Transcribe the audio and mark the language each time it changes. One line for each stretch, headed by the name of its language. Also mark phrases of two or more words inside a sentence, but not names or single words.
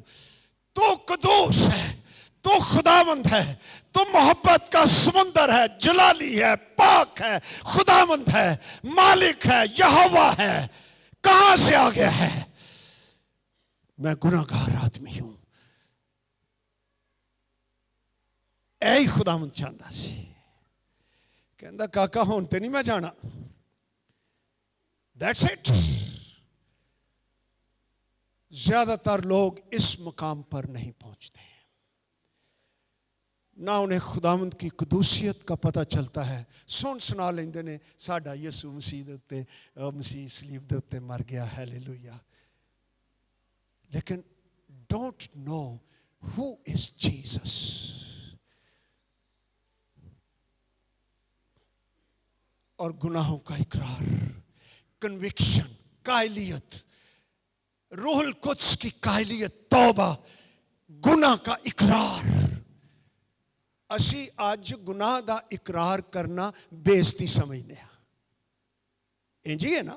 Urdu: تو قدوس ہے, تو خداوند ہے, تو محبت کا سمندر ہے, جلالی ہے, پاک ہے, خداوند ہے, مالک ہے, یہوہ ہے. کہاں سے آ گیا ہے؟ میں گناہگار آدمی ہوں.
Punjabi: اے خداوند چاہتا سی, کہندا کاکا ہون تے نہیں میں جانا.
English: That's it.
Urdu: زیادہ تر لوگ اس مقام پر نہیں پہنچتے. نہ انہیں خداوند کی قدوسیت کا پتا چلتا ہے.
Punjabi: سن سنا لیندے نے ساڈا یسو مسیح دے اتے مسیح صلیب دے اتے مر گیا، ہالیلویا.
English: लेकिन don't know who is Jesus.
Urdu: اور گناہوں کا اقرار، کنوکشن، قائلیت، روح القدس کی قائلیت، توبہ، گناہ کا اقرار.
Punjabi: اسی اج گناہ دا اقرار کرنا بےعزتی سمجھنے ہیں، انج ہی ہے نا.